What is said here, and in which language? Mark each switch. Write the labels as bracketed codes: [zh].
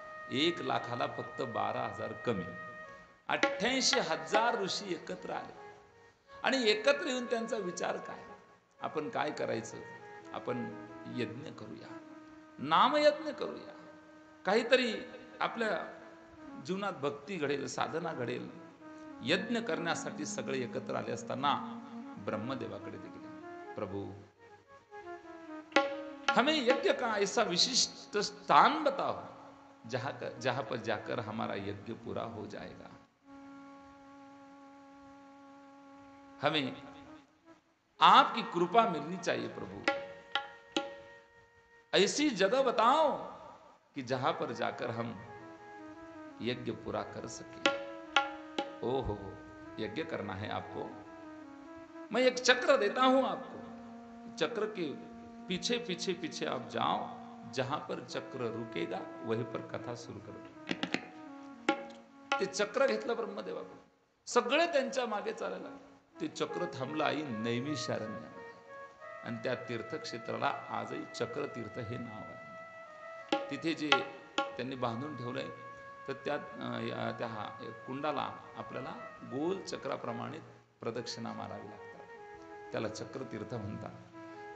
[mr] 1,00,000ला फक्त 12,000 कमी। 88,000 ऋषी एकत्र आले आणि एकत्र येऊन त्यांचा विचार काय, आपण काय करायचं? आपण यज्ञ करूया, नामयज्ञ करूया, काहीतरी आपल्या जीवनात भक्ती घडेल, साधना घडेल। यज्ञ करण्यासाठी सगळे एकत्र आले असताना ब्रह्मदेवाकडे गेले। [hi] प्रभु, हमें यज्ञ का ऐसा विशिष्ट स्थान बताओ जहां पर जाकर हमारा यज्ञ पूरा हो जाएगा। हमें आपकी कृपा मिलनी चाहिए प्रभु, ऐसी जगह बताओ कि जहां पर जाकर हम यज्ञ पूरा कर सके। ओहो, यज्ञ करना है आपको, मैं एक चक्र देता हूं आपको। चक्र के पीछे पीछे पीछे आप जाओ, जहां पर चक्र रुकेगा वहीं पर कथा सुरू करो। [mr] ते चक्र घेतलं ब्रह्मदेवाकडून, सगळे त्यांच्या मागे चालायला लागले। ते चक्र थांबलं आई नैमिषारण्यामध्ये आणि त्या तीर्थक्षेत्राला आजही चक्रतीर्थ हे नाव आहे। तिथे जे त्यांनी बांधून ठेवलंय तर त्या कुंडाला आपल्याला गोल चक्राप्रमाणे प्रदक्षिणा मारावी लागतात, त्याला चक्रतीर्थ म्हणतात।